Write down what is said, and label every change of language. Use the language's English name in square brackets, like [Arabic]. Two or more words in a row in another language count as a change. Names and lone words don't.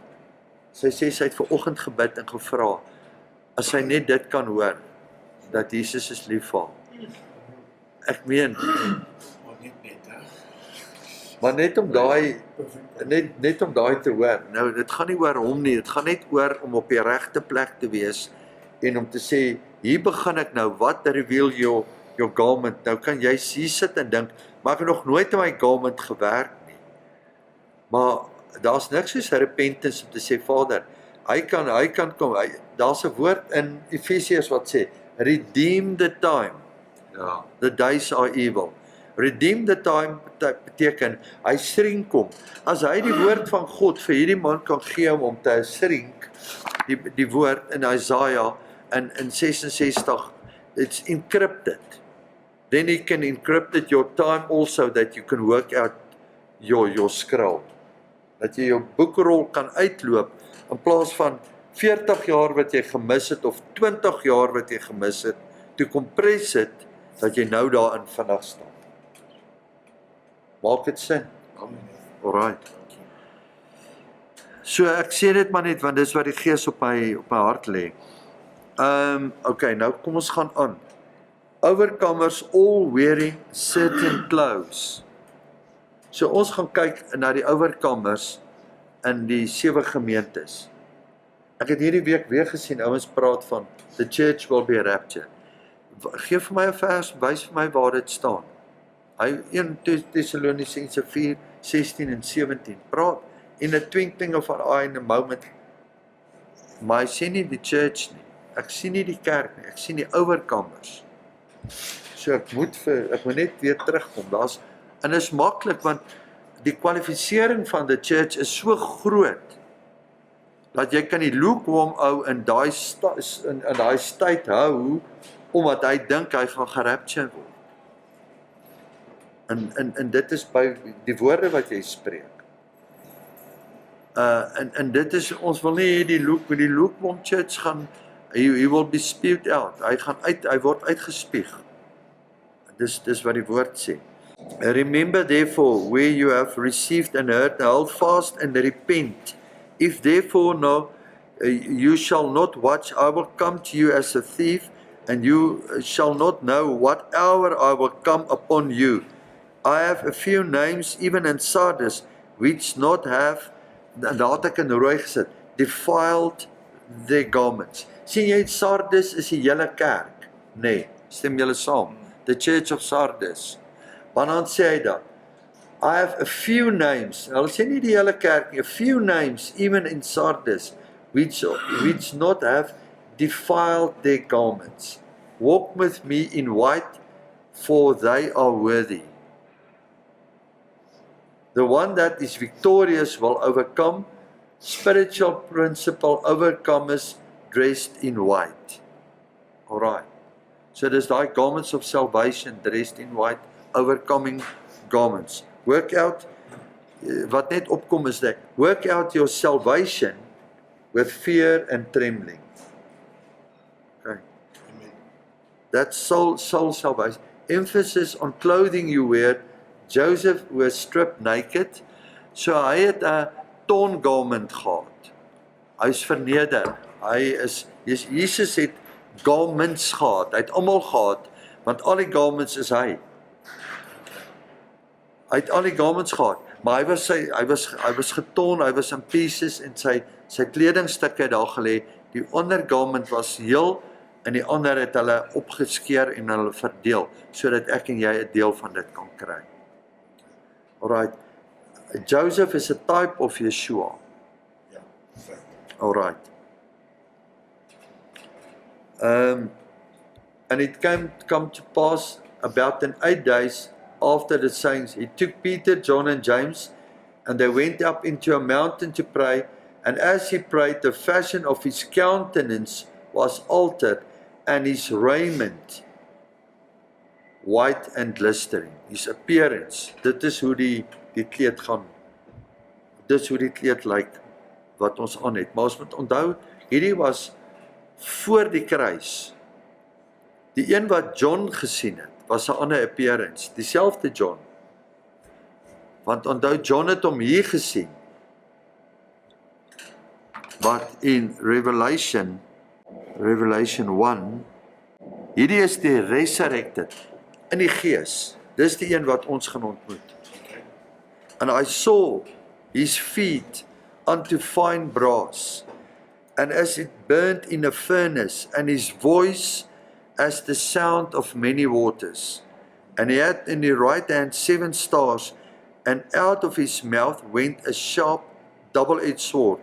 [Afrikaans] Sy sê sy het vanoggend gebid en gevra, as sy net dit kan hoor, dat Jesus is lief vir haar. Ek meen, maar net om daai te hoor. Nou, dit gaan nie oor hom nie, dit gaan net oor om op die regte plek te wees en om te sê, hier begin ek nou, wat [English] reveal your garment? [Afrikaans] Nou kan jy hier sit en dink, maar ek het nog nooit in my garment gewerk nie. Maar daar's niks soos repentance om te sê, Vader, hy kan kom, daar's 'n woord in Efesiërs wat sê, [English] redeem the time, [Afrikaans] Ja. [English] the days are evil. Redeem the time [Afrikaans] beteken, hy shrink kom. As hy die woord van God vir hierdie man kan gee om te shrink, die woord in Isaiah in 66, [English] it's encrypted. Then he can encrypt your time also that you can work out your scroll. [Afrikaans] Dat jy jou boekrol kan uitloop in plaas van 40 jaar wat jy gemis het of 20 jaar wat jy gemis het, [English] to compress it [Afrikaans] dat jy nou daarin vinnig staan. Maak dit sin? Alright. So ek sê dit maar net want dis wat die Gees op my hart lê. Okay, nou kom ons gaan aan. [English] Overcomers all wearing certain clothes. [Afrikaans] So ons gaan kyk na die overcomers in die 7 gemeentes. Ek het hierdie week weer gesien, ouens praat van [English] the church will be raptured. [Afrikaans] Geef vir my 'n vers, wys vir my waar dit staan. Hy 1 Thessalonicense 4, 16 en 17 praat [English] in a twinkling of an eye in a moment. [Afrikaans] Maar hy sien nie die church nie. Ek sien nie die kerk nie, ek sien die overcomers. So ek moet net weer terugkom. En is maklik want die kwalifisering van die church is so groot dat jy kan die lukewarm ou in daai tyd hou omdat hy dink hy gaan gerapture word. En dit is by die woorde wat jy spreek. En dit is, ons wil nie die [English] lukewarm church [Afrikaans] gaan, [English] he will be spewed out. [Afrikaans] Hy word uitgespieg. Dis wat die woord sê. [English] Remember therefore where you have received and heard, hold fast and repent. If therefore no, you shall not watch, I will come to you as a thief, and you shall not know what hour I will come upon you. I have a few names even in Sardis, which not have, [Afrikaans] daar het ek in rooi gesit, [English] defiled their garments. [Afrikaans] Sien jy, Sardis is die hele kerk? Nee, stem julle saam? [English] The Church of Sardis. [Afrikaans] Want dan sê hy dat, [English] I have a few names, [Afrikaans] hulle sê nie die hele kerk nie, [English] a few names, even in Sardis, which not have defiled their garments. Walk with me in white, for they are worthy. The one that is victorious will overcome, spiritual principle overcomers dressed in white. Alright. [Afrikaans] So dis daai [English] garments of salvation dressed in white, overcoming garments. Work out, [Afrikaans] wat net opkom is dit, [English] work out your salvation with fear and trembling. Okay. That's soul salvation. emphasis on clothing you wear, Joseph was stripped naked, [Afrikaans] so hy het 'n [English] torn garment gehad. [Afrikaans] Hy is verneder. Jesus het garments gehad, hy het almal gehad, want al die garments is hy. Hy het al die garments gehad, maar hy was getorn, hy was in pieces en sy kledingstukke daar gelê. Die ondergarment was heel en die ander het hulle opgeskeer en hulle verdeel, sodat ek en jy 'n deel van dit kan kry. Alright. [English] Joseph is a type of Yeshua. Yeah, right. Alright. And it come to pass about in 8 days after the sayings, he took Peter, John and James, and they went up into a mountain to pray, and as he prayed, the fashion of his countenance was altered, and his raiment white and glistering. His appearance, [Afrikaans] dit is hoe die kleed gaan, dit is hoe die kleed lyk, wat ons aan het. Maar ons moet onthou, hierdie was voor die kruis. Die een wat John gesien het, was 'n ander appearance, dieselfde John. Want onthou, John het hom hier gesien. [English] But in Revelation 1, [Afrikaans] hierdie is die resurrected, in die gees. Dis die een wat ons gaan ontmoet. [English] And I saw his feet unto fine brass, and as it burned in a furnace, and his voice as the sound of many waters. And he had in the right hand 7 stars, and out of his mouth went a sharp double-edged sword.